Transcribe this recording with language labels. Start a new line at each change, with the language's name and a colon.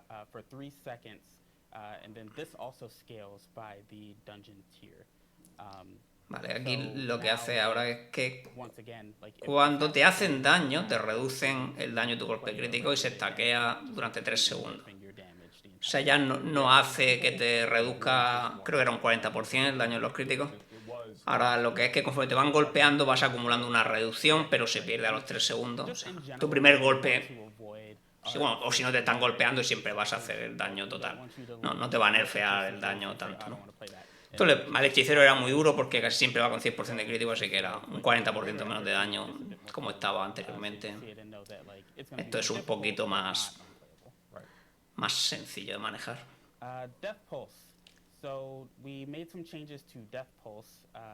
English: For 3 seconds, and then this also scales by the dungeon tier.
Spanish: Vale, aquí lo que hace ahora es que cuando te hacen daño, te reducen el daño de tu golpe crítico y se estaquea durante 3 segundos. O sea, ya no hace que te reduzca, creo que era un 40% el daño de los críticos. Ahora lo que es que conforme te van golpeando vas acumulando una reducción, pero se pierde a los 3 segundos. O sea, tu primer golpe... Sí, bueno, o si no te están golpeando siempre vas a hacer el daño total. No te va a nerfear el daño tanto, ¿no? Esto al hechicero era muy duro porque casi siempre va con 100% de crítico, así que era un 40% menos de daño como estaba anteriormente. Esto es un poquito más sencillo de manejar.
English: Death Pulse. So we made some changes to Death Pulse.